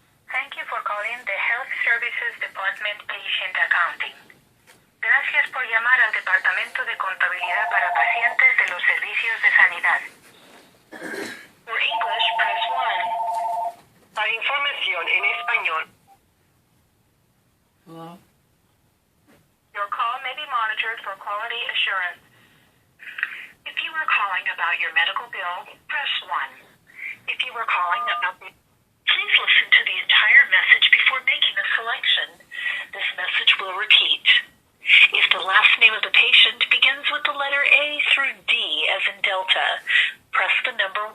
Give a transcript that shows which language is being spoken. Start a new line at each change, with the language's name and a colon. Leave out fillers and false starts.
English: Thank you for calling the Health Services Department Patient Accounting.
Spanish: Gracias por llamar al Departamento de Contabilidad para Pacientes de los Servicios de Sanidad.
English: For English, press 1.
Spanish: Para información en español.
English: Hello? Your call may be monitored for quality assurance. If you are calling about your medical bill, press 1. If you are calling about the... Please listen to the entire message before making a selection. This message will repeat. If the last name of the patient begins with the letter A through D as in Delta, press the number 1.